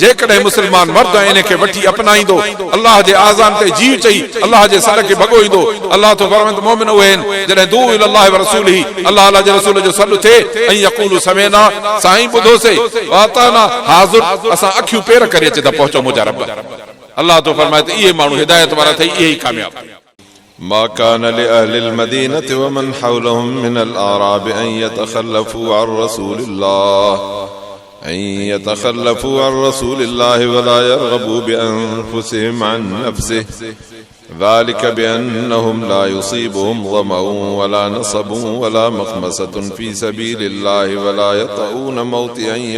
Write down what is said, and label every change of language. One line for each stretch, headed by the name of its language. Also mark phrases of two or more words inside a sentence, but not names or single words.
Sindhi: जेकॾहिं मुसलमान मर्द इन खे वठी अपनाईंदो, अल्लाह जे आज़ान ते जी चई, अल्लाह जे सर खे भॻोईंदो, अल्लाह तो फरमाईंदो मोमिन उहे आहिनि जॾहिं
Arabic: دعوا إلى الله ورسوله,
Sindhi: अल्लाह जे रसूल जो सॾु थिए, ऐं
Arabic: يقولوا سمعنا,
Sindhi: साईं ॿुधोसे, वाताना हाज़िर, असां अखियूं पेर करे अचे त पहुचो मुंहिंजा रब। अल्लाह तो फरमाए त इहे माण्हू हिदायत वारा थई, इहे ई कामयाब।
Arabic: ما كان لأهل المدينة ومن حولهم من الأعراب أن يتخلفوا عن رسول الله ولا يرغبوا بأنفسهم عن نفسه، ذلك بأنهم لا يصيبهم ظمأ ولا نصب ولا مخمصة في سبيل الله ولا يطؤون موطئا